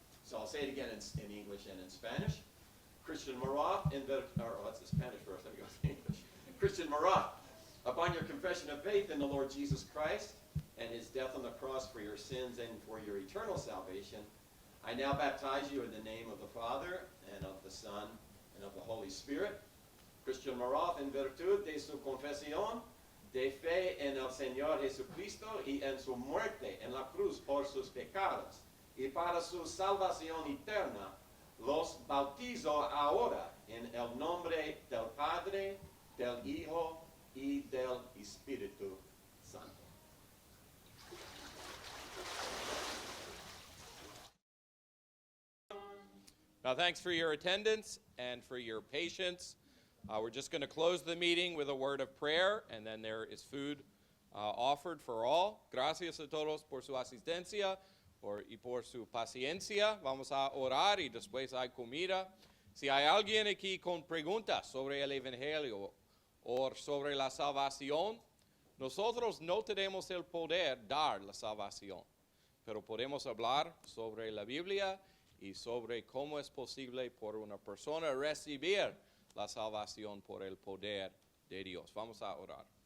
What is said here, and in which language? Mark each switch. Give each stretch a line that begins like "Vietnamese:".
English: So I'll say it again in English and in Spanish. Christian Marat, what's the Spanish first? Let me go to English. Christian Marat, upon your confession of faith in the Lord Jesus Christ and his death on the cross for your sins and for your eternal salvation, I now baptize you in the name of the Father and of the Son and of the Holy Spirit.
Spanish: Christian Marat, en virtud de su confesión de fe en el Señor Jesucristo y en su muerte en la cruz por sus pecados y para su salvación eterna, los bautizo ahora en el nombre del Padre, del Hijo y del Espíritu Santo.
English: Now, thanks for your attendance and for your patience. We're just going to close the meeting with a word of prayer, and then there is food offered for all.
Spanish: Gracias a todos por su asistencia y por su paciencia. Vamos a orar y después hay comida. Si hay alguien aquí con preguntas sobre el Evangelio o sobre la salvación, nosotros no tenemos el poder dar la salvación, pero podemos hablar sobre la Biblia y sobre cómo es posible por una persona recibir la salvación por el poder de Dios. Vamos a orar.